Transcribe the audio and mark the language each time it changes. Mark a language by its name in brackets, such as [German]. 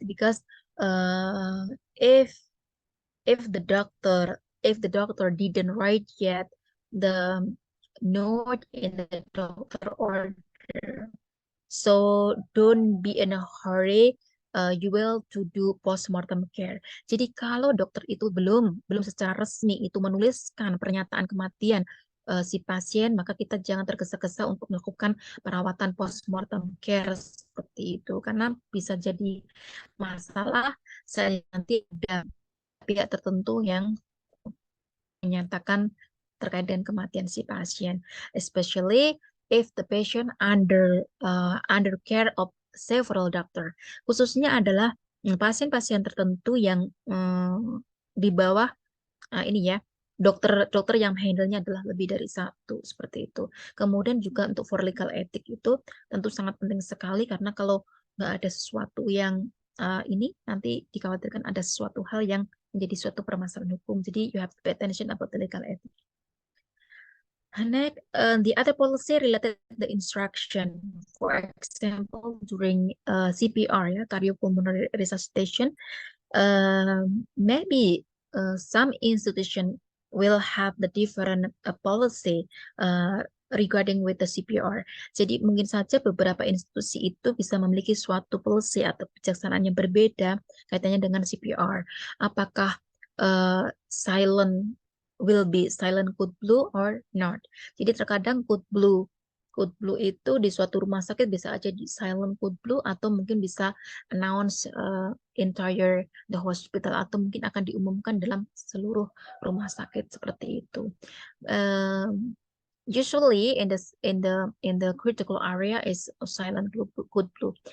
[English] Because if the doctor didn't write yet the note in the doctor order, so don't be in a hurry. You will to do postmortem care. [Indonesian] Jadi kalau dokter itu belum secara resmi itu menuliskan pernyataan kematian si pasien, maka kita jangan tergesa-gesa untuk melakukan perawatan postmortem care seperti itu, karena bisa jadi masalah saya nanti ada pihak tertentu yang menyatakan terkait dengan kematian si pasien, [English] especially if the patient under care of several doctor. [Indonesian] Khususnya adalah pasien-pasien tertentu yang di bawah ini ya, dokter yang handle-nya adalah lebih dari satu, seperti itu. Kemudian juga untuk [English] for legal ethic [Indonesian] itu tentu sangat penting sekali, karena kalau nggak ada sesuatu yang ini nanti dikhawatirkan ada sesuatu hal yang menjadi suatu permasalahan hukum. [English] Jadi you have to pay attention about the legal ethics. Next, the other policy related to the instruction. For example, during CPR, ya, cardiopulmonary resuscitation, maybe some institution will have the different policy regarding with the CPR. [Indonesian] Jadi mungkin saja beberapa institusi itu bisa memiliki suatu policy atau kebijaksanaan yang berbeda kaitannya dengan CPR. [English] Apakah silent will be silent code blue or not. [Indonesian] Jadi terkadang code blue itu di suatu rumah sakit bisa aja di silent code blue, atau mungkin bisa [English] announce entire the hospital, [Indonesian] atau mungkin akan diumumkan dalam seluruh rumah sakit seperti itu. [English] Usually in the critical area is silent code blue.